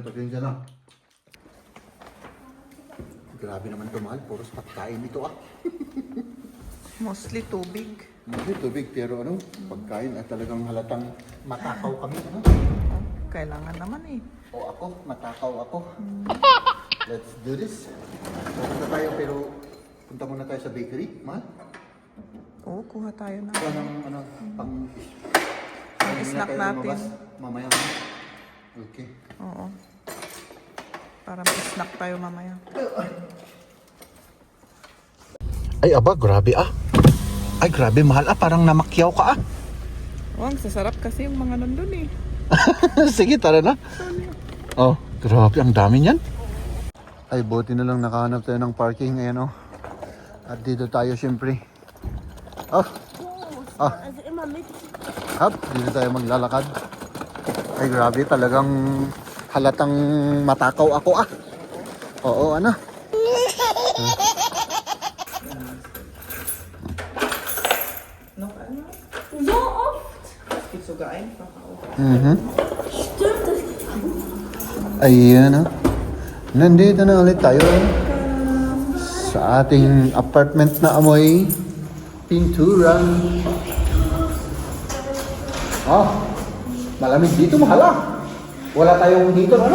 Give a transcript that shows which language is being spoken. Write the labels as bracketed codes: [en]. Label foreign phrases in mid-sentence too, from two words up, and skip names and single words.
[tl] Pasensya na. Grabe naman ito, mahal. Puros pagkain ito ah. Mostly tubig. Hindi tubig, pero ano, pagkain at talagang halatang matakaw kami. Ano? Oh, kailangan naman eh. O ako, matakaw ako. [en] Let's do this. [tl] Punta tayo, pero punta muna tayo sa bakery, mahal. Oo, kuha tayo na. Ito ng ano, pang snack tayo natin. lumabas. Mamaya. Okay. Oo. Para may snack tayo mamaya. Ay, aba, grabe ah. Ay, grabe, mahal ah. Parang namakyaw ka ah. Oh, ang sasarap kasi yung mga nandun eh. Sige, tara na. Oh, grabe, ang dami niyan. Ay, buti na lang nakahanap tayo ng parking. Ayan oh. At dito tayo syempre. Oh, [de] Also immer mit. hop, [tl] dito tayo maglalakad. Ay, grabe, talagang halatang matakaw ako ah. Oo, ano. No, ano? [de] So oft. Isugain. Stimmt das? [tl] Ayan oh. Nandito na ulit tayo sa ating apartment na amoy pintura. Oh, malamig dito, mahal ah. Wala tayong dito, ano?